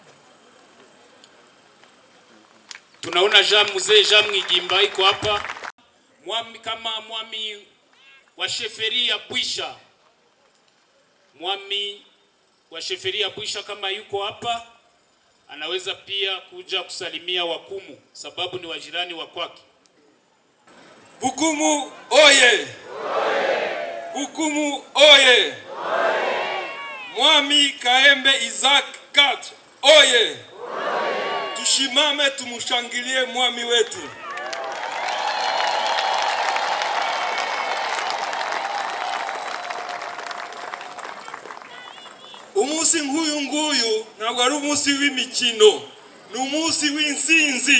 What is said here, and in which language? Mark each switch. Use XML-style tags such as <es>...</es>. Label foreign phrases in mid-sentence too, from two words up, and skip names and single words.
<sw>Tunaona mzee Jean Ngigimba iko hapa. Mwami kama mwami wa sheferi ya Bwisha. Mwami wa sheferi ya Bwisha kama yuko hapa, anaweza pia kuja kusalimia Wakumu sababu ni wajirani wa kwake. Bukumu oye! Bukumu oye! Mwami Kaembe Isaac 4 oye! Tushimame tumushangilie mwami wetu.</sw> <rw>Umusi nguyu ntabwo ari umusi w'imikino, ni umusi w'insinzi.</rw>